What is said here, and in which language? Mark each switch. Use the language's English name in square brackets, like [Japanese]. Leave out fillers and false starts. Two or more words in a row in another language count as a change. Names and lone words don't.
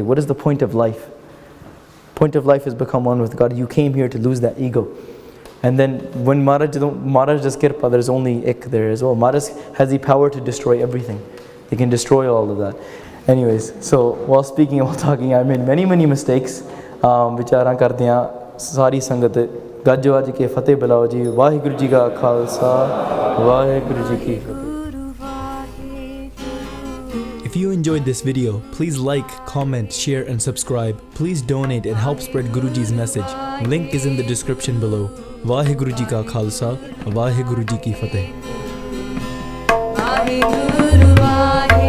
[English] What is the point of life? Point of life is become one with God. You came here to lose that ego. And then when Maharaj does kirpa, there's only ik there as well. Maharaj has the power to destroy everything. He can destroy all of that. Anyways, so while speaking, while talking, I made many mistakes. [Punjabi] ਵਿਚਾਰਾਂ ਕਰਦਿਆਂ, ਸਾਰੀ ਸੰਗਤ, ਗੱਜਵੱਜ ਕੇ ਫ਼ਤਹਿ ਬੁਲਾਓ ਜੀ, ਵਾਹਿਗੁਰੂ ਜੀ ਕਾ ਖ਼ਾਲਸਾ, ਵਾਹਿਗੁਰੂ ਜੀ ਕੀ ਫ਼ਤਹਿ. [English] If you enjoyed this video, please like, comment, share and subscribe. Please donate and help spread Guruji's message. Link is in the description below. [Punjabi] ਵਾਹਿਗੁਰੂ ਜੀ ਕਾ ਖ਼ਾਲਸਾ, ਵਾਹਿਗੁਰੂ ਜੀ ਕੀ ਫ਼ਤਹਿ. Vaheguru